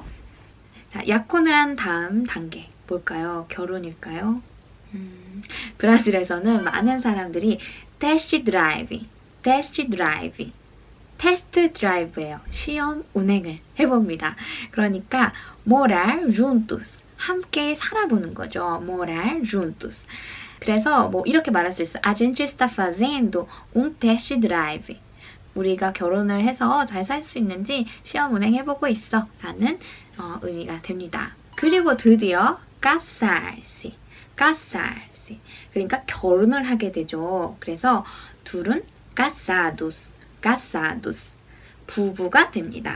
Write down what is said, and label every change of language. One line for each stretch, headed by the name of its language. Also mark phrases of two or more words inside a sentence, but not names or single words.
Korean: 자, 약혼을 한 다음 단계 뭘까요? 결혼일까요? 브라질에서는 많은 사람들이 테스트 드라이브예요. 시험 운행을 해봅니다. 그러니까
Portuguese: morar juntos,
Korean: 함께 살아보는 거죠.
Portuguese: morar juntos.
Korean: 그래서 뭐 이렇게 말할 수 있어요.
Portuguese: A gente está fazendo un test drive.
Korean: 우리가 결혼을 해서 잘 살 수 있는지 시험 운행해보고 있어 라는 의미가 됩니다. 그리고 드디어 casarse. 그러니까 결혼을 하게 되죠. 그래서 둘은 casados, 부부가 됩니다.